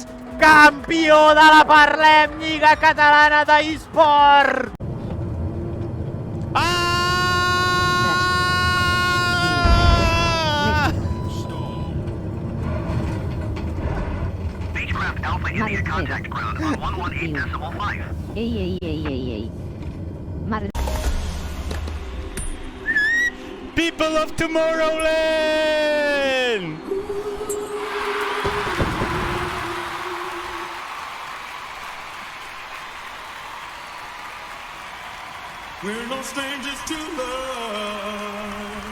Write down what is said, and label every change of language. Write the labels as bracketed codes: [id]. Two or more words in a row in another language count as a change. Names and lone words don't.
[ca] Campió de la Parlem Lliga Catalana d'eSport. Ah! [en] Beechcraft Alpha India contact ground on 118.5. Ey. People of Tomorrowland! We're no strangers to love.